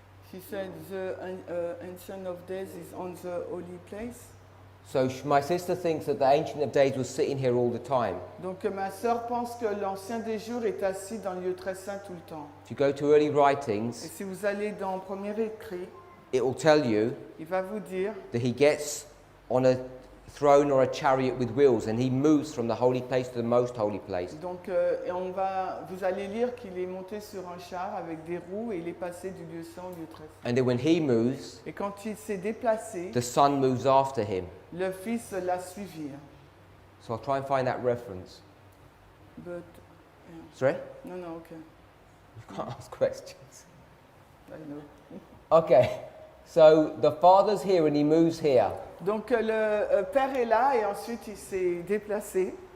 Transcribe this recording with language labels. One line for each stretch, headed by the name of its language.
English: She said the Ancient of Days is on the holy place. So my sister thinks that the Ancient of Days was sitting here all the time.
French: Donc ma sœur pense que l'Ancien des jours est assis dans le lieu très saint tout le temps.
English: If you go to early
French: Et
English: writings,
French: si vous allez dans le premier écrit,
English: it will tell you
French: il va vous dire
English: that he gets on a throne or a chariot with wheels and he moves from the holy place to the most holy place.
French: donc vous allez lire qu'il est monté sur un char avec des roues et il est passé du lieu saint au lieu très saint.
English: And then when he moves,
French: Et quand il s'est déplacé,
English: the Son moves after him.
French: le Fils l'a suivi.
English: So I'll try and find that reference. But, Sorry?
French: non, ok.
English: You can't ask questions. I know. Okay, so the Father's here and he moves here.
French: Donc le Père est là et ensuite il s'est déplacé.